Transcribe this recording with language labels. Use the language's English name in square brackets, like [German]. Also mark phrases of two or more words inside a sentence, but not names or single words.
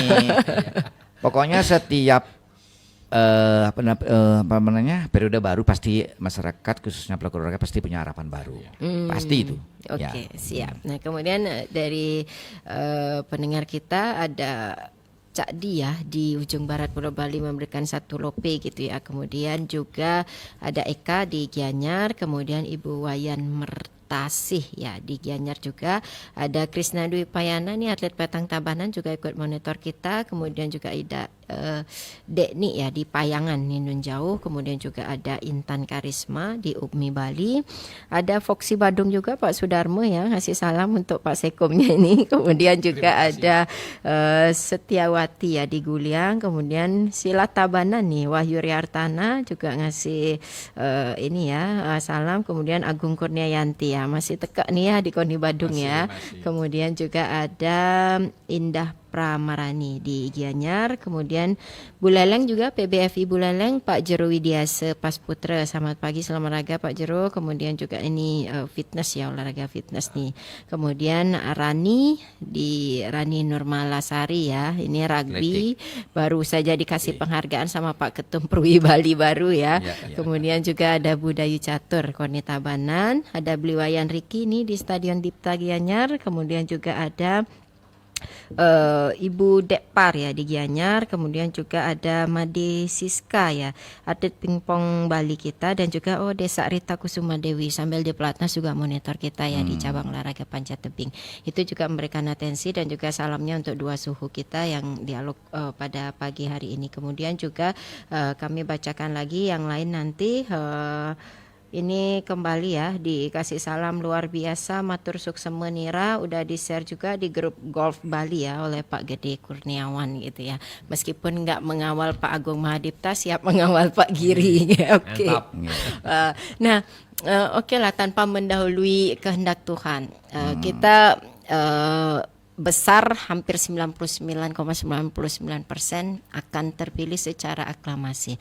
[Indonesian] pokoknya setiap periode baru pasti masyarakat khususnya pelaku olahraga pasti punya harapan baru. Pasti itu. Oke, siap. Nah, kemudian dari pendengar kita ada Cak Di ya di ujung barat Pulau Bali memberikan 1 lope gitu ya. Kemudian juga ada Eka di Gianyar, kemudian Ibu Wayan Mertasih ya di Gianyar juga. Ada Krisna Dwi Payana nih atlet petang Tabanan juga ikut monitor kita. Kemudian juga ada Dekni ya di Payangan Ninun Jauh, kemudian juga ada Intan Karisma di Ubmi Bali, ada Foxy Badung juga Pak Sudarmo ya ngasih salam untuk Pak Sekomnya ini, kemudian juga ada Setiawati ya di Guliang, kemudian Sila Tabanan nih Wahyu Riartana juga ngasih ini ya salam, kemudian Agung Kurniayanti ya masih teka nih ya di Koni Badung ya, kemudian juga ada Indah Pramarani di Gianyar, kemudian Buleleng juga PBFI Buleleng Pak Jero Widiase Pasputra, selamat pagi salam olahraga Pak Jero, kemudian juga ini fitness ya, olahraga fitness nih, kemudian Rani di Rani Nurmalasari ya, ini rugby baru saja dikasih penghargaan sama Pak Ketum Perwi Bali baru ya, kemudian juga ada Budayu Catur Koni Tabanan, ada Bliwayan Riki nih di Stadion Dipta Gianyar, kemudian juga ada Ibu Dekpar ya di Gianyar, kemudian juga ada Made Siska ya atlet pingpong Bali kita, dan juga Desa Rita Kusuma Dewi sambil di pelatnas juga monitor kita ya di cabang olahraga panjat tebing, itu juga memberikan atensi dan juga salamnya untuk 2 suhu kita yang dialog pada pagi hari ini. Kemudian juga kami bacakan lagi yang lain nanti. Ini kembali ya dikasih salam luar biasa [Balinese] matur suksema [Indonesian] nira, udah di share juga di grup golf Bali ya oleh Pak Gede Kurniawan gitu ya, meskipun nggak mengawal Pak Agung Mahadipta, siap mengawal Pak Giri. Oke. Nah oke lah, tanpa mendahului kehendak Tuhan, kita besar hampir 99,99% akan terpilih secara aklamasi.